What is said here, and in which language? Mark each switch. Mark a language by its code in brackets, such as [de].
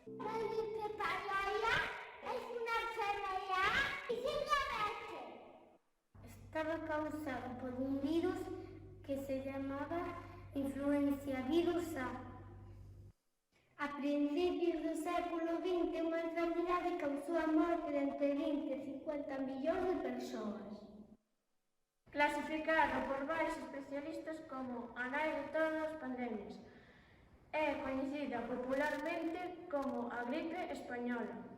[es] La gripe española es una enfermedad y simplemente estaba causado por un virus que se llamaba influencia virus A. [gl] A principios do século XX, unha enfermedade causou a morte de entre 20 e 50 millóns de persoas. Clasificado por varios especialistas como a nai de todas as pandemias. É coñecida popularmente como a gripe española.